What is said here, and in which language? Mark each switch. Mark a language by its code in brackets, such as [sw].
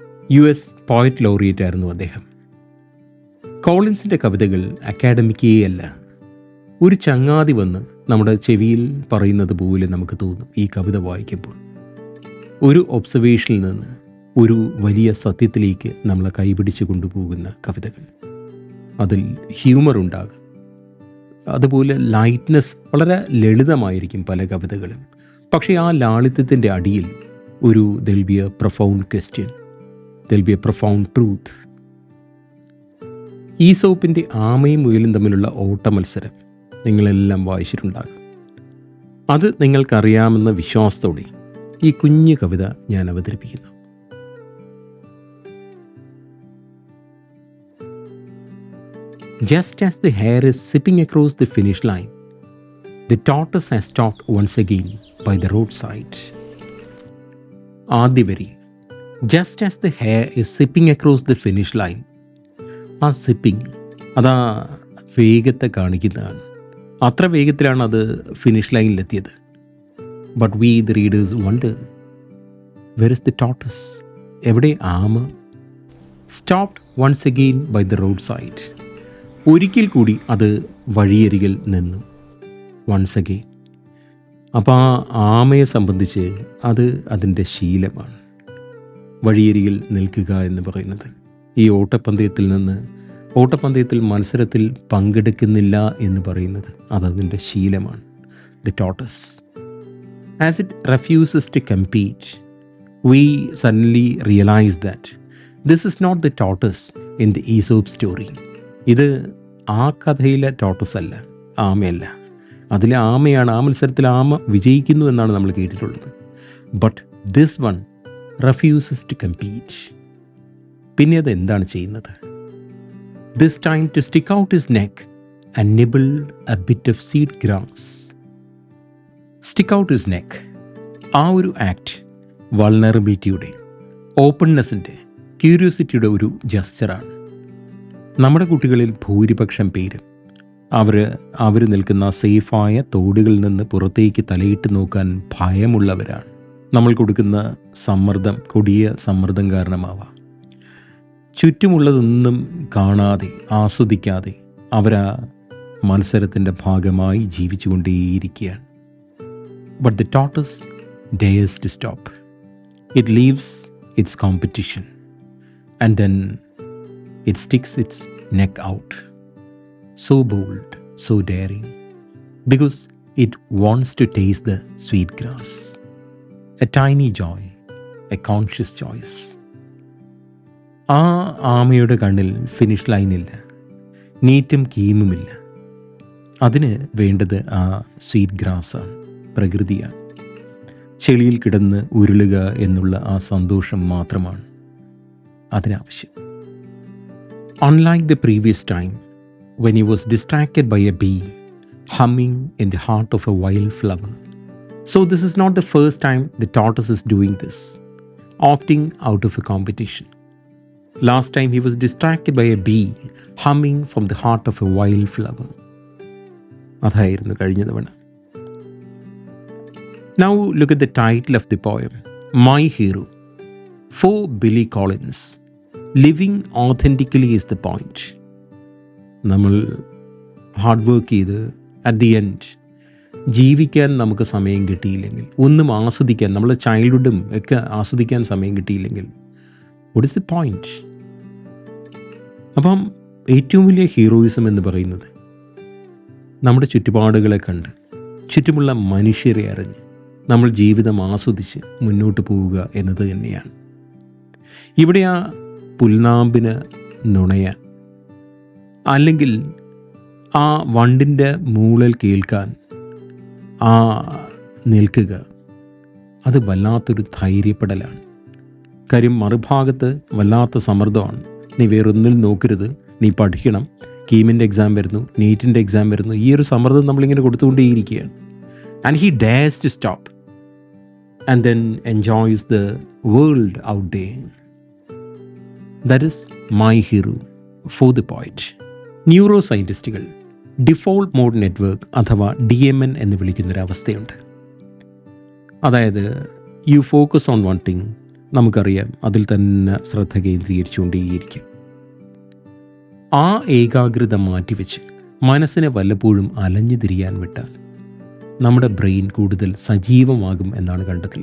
[ml] US poet laureate ആയിരുന്നു അദ്ദേഹം. കോളിൻസിൻ്റെ കവിതകൾ അക്കാഡമിക്കേ അല്ല, ഒരു ചങ്ങാതി വന്ന് നമ്മുടെ ചെവിയിൽ പറയുന്നത് പോലെ നമുക്ക് തോന്നും ഈ കവിത വായിക്കുമ്പോൾ. ഒരു ഒബ്സർവേഷനിൽ നിന്ന് ഒരു വലിയ സത്യത്തിലേക്ക് നമ്മളെ കൈപിടിച്ച് കൊണ്ടുപോകുന്ന കവിതകൾ. അതിൽ ഹ്യൂമർ ഉണ്ടാകും. അതുപോലെ ലൈറ്റ്നെസ്, വളരെ ലളിതമായിരിക്കും പല കവിതകളും. പക്ഷേ ആ ലാളിത്യത്തിൻ്റെ അടിയിൽ ഒരു [en] there'll be a profound question, there'll be a profound truth. [ml] ഈസോപ്പിൻ്റെ ആമയും മുയലും തമ്മിലുള്ള ഓട്ട മത്സരം നിങ്ങളെല്ലാം വായിച്ചിട്ടുണ്ടാകും. അത് നിങ്ങൾക്കറിയാമെന്ന വിശ്വാസത്തോടെ ഈ കുഞ്ഞു കവിത ഞാൻ അവതരിപ്പിക്കുന്നു. [en] Just as the hare is sipping across the finish line, the tortoise has stopped once again by the roadside. [ml] ആദ്യ വരി, [en] just as the hare is sipping across the finish line. [ml] ആ സിപ്പിങ്, അതാ വേഗത്തെ കാണിക്കുന്നതാണ്. അത്ര വേഗത്തിലാണ് അത് finish ലൈനിലെത്തിയത്. [en] But we the readers wonder, where is the tortoise? [ml] എവിടെ ആമ? [en] stopped once again by the roadside. [ml] ഒരിക്കൽ കൂടി അത് വഴിയരികിൽ നിന്നു. [en] Once again. [ml] അപ്പോൾ ആ ആമയെ സംബന്ധിച്ച് അത് അതിൻ്റെ ശീലമാണ്, വഴിയരികിൽ നിൽക്കുക എന്ന് പറയുന്നത്. ഈ ഓട്ടപ്പന്തയത്തിൽ നിന്ന് ഓട്ടപ്പന്തയത്തിൽ മത്സരത്തിൽ പങ്കെടുക്കുന്നില്ല എന്ന് പറയുന്നത് അതതിൻ്റെ ശീലമാണ്. [en] The tortoise. As it refuses to compete, we suddenly realize that this is not the tortoise in the Aesop story. [ml] ഇത് ആ കഥയിലെ ടോട്ടസ് അല്ല, ആമയല്ല. അതിലെ ആമയാണ്, ആ മത്സരത്തിൽ ആമ വിജയിക്കുന്നു എന്നാണ് നമ്മൾ കേട്ടിട്ടുള്ളത്. [en] But this one refuses to compete. [ml] പിന്നെ അത് എന്താണ് ചെയ്യുന്നത്? [en] This time to stick out his neck and nibble a bit of seed grass. [ml] Stick out his neck, ആ ഒരു ആക്ട് വൾണറബിലിറ്റിയുടെ, ഓപ്പൺനെസ്സിൻ്റെ, ക്യൂരിയോസിറ്റിയുടെ ഒരു ജസ്റ്ററാണ്. നമ്മുടെ കുട്ടികളിൽ ഭൂരിപക്ഷം പേരും അവർ നിൽക്കുന്ന സേഫായ തോടുകളിൽ നിന്ന് പുറത്തേക്ക് തലയിട്ട് നോക്കാൻ ഭയമുള്ളവരാണ്. നമ്മൾ കൊടുക്കുന്ന സമ്മർദ്ദം, കൊടിയ സമ്മർദ്ദം കാരണമാവാം. ചുറ്റുമുള്ളതൊന്നും കാണാതെ ആസ്വദിക്കാതെ അവരാ മത്സരത്തിൻ്റെ ഭാഗമായി ജീവിച്ചുകൊണ്ടേയിരിക്കുകയാണ്. [en] But the tortoise dares to stop. It leaves its competition and then it sticks its neck out. So bold, so daring, because it wants to taste the sweet grass. A tiny joy, a conscious choice. [ml] ആ ആമയുടെ കണ്ണിൽ finish ലൈനില്ല, നീറ്റും കീമുമില്ല. അതിന് വേണ്ടത് ആ sweet ഗ്രാസാണ്, പ്രകൃതിയാണ്. ചെളിയിൽ കിടന്ന് ഉരുളുക എന്നുള്ള ആ സന്തോഷം മാത്രമാണ് അതിനാവശ്യം. [en] Unlike the previous time when he was distracted by a bee humming in the heart of a wildflower, so this is not the first time the tortoise is doing this, opting out of a competition. Last time he was distracted by a bee humming from the heart of a wildflower. [ml] അതായിരുന്നു കഴിഞ്ഞ തവണ. [en] Now look at the title of the poem, My Hero. For Billy Collins, living authentically is the point. [ml] നമ്മൾ hard work ചെയ്ത് [en] at the end [ml] ജീവിക്കാൻ നമുക്ക് സമയം കിട്ടിയില്ലെങ്കിൽ, ഒന്നും ആസ്വദിക്കാൻ, നമ്മളെ ചൈൽഡ്ഹുഡും ഒക്കെ ആസ്വദിക്കാൻ സമയം കിട്ടിയില്ലെങ്കിൽ, [en] What is the point? [ml] അപ്പം ഏറ്റവും വലിയ ഹീറോയിസം എന്ന് പറയുന്നത് നമ്മുടെ ചുറ്റുപാടുകളെ കണ്ട്, ചുറ്റുമുള്ള മനുഷ്യരെ അറിഞ്ഞ് നമ്മൾ ജീവിതം ആസ്വദിച്ച് മുന്നോട്ട് പോവുക എന്നത് തന്നെയാണ്. ഇവിടെ ആ പുൽനാമ്പിന് നുണയാൻ, അല്ലെങ്കിൽ ആ വണ്ടിൻ്റെ മൂളൽ കേൾക്കാൻ ആ നിൽക്കുക, അത് വല്ലാത്തൊരു ധൈര്യപ്പെടലാണ്. കാര്യം മറുഭാഗത്ത് വല്ലാത്ത സമ്മർദ്ദമാണ്. നീ വേറൊന്നിൽ നോക്കരുത്, നീ പഠിക്കണം, കീമിൻ്റെ എക്സാം വരുന്നു, നീറ്റിൻ്റെ എക്സാം വരുന്നു. ഈ ഒരു സമ്മർദ്ദം നമ്മളിങ്ങനെ കൊടുത്തുകൊണ്ടേയിരിക്കുകയാണ്. [en] And he dares to stop and then enjoys the world out there. That is my hero for the poet. [ml] Neuro സയൻറ്റിസ്റ്റുകൾ default mode network അഥവാ DMN എന്ന് വിളിക്കുന്നൊരവസ്ഥയുണ്ട്. അതായത് [en] you focus on one thing, [ml] നമുക്കറിയാം, അതിൽ തന്നെ ശ്രദ്ധ കേന്ദ്രീകരിച്ചുകൊണ്ടേയിരിക്കും. ആ ഏകാഗ്രത മാറ്റിവെച്ച് മനസ്സിനെ വല്ലപ്പോഴും അലഞ്ഞു തിരിയാൻ വിട്ടാൽ നമ്മുടെ ബ്രെയിൻ കൂടുതൽ സജീവമാകും എന്നാണ് കണ്ടെത്തൽ.